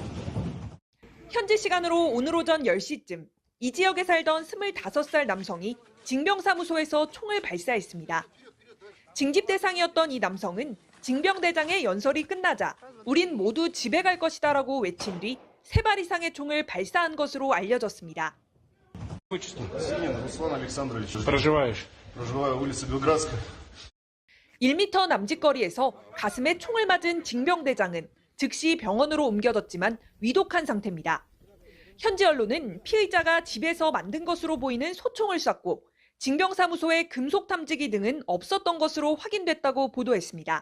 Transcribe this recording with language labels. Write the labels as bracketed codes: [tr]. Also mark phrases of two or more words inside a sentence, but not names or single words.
[ko] 현지 시간으로 오늘 오전 10시쯤 이 지역에 살던 25살 남성이 징병사무소에서 총을 발사했습니다. 징집 대상이었던 이 남성은 징병대장의 연설이 끝나자 우린 모두 집에 갈 것이다라고 외친 뒤 3발 이상의 총을 발사한 것으로 알려졌습니다. [ru] Руслан Александрович. Проживаешь? Проживаю, улица Белградская. [ko] 1m 남짓거리에서 가슴에 총을 맞은 징병대장은 즉시 병원으로 옮겨졌지만 위독한 상태입니다. 현지 언론은 피의자가 집에서 만든 것으로 보이는 소총을 쐈고 징병사무소에 금속 탐지기 등은 없었던 것으로 확인됐다고 보도했습니다.